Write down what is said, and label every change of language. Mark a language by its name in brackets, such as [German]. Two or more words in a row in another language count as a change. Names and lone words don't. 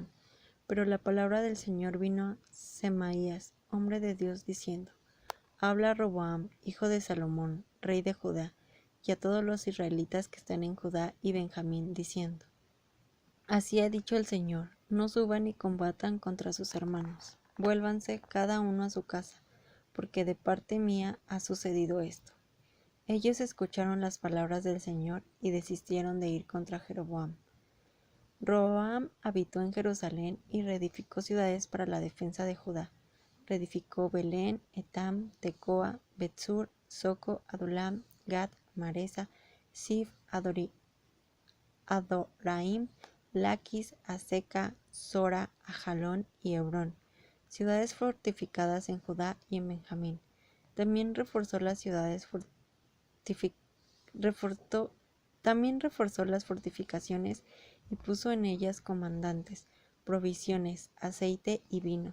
[Spanish] Pero la palabra del Señor vino a Semaías, hombre de Dios, diciendo, habla a Roboam, hijo de Salomón, rey de Judá, y a todos los israelitas que están en Judá y Benjamín, diciendo, así ha dicho el Señor, no suban y combatan contra sus hermanos, vuélvanse cada uno a su casa, porque de parte mía ha sucedido esto. Ellos escucharon las palabras del Señor y desistieron de ir contra Jeroboam. Roboam habitó en Jerusalén y reedificó ciudades para la defensa de Judá. Reedificó Belén, Etam, Tecoa, Betsur, Soco, Adulam, Gad, Maresa, Sif, Adoraim, Laquis, Aseca, Sora, Ajalón y Hebrón, ciudades fortificadas en Judá y en Benjamín. También reforzó las fortificaciones y puso en ellas comandantes, provisiones, aceite y vino.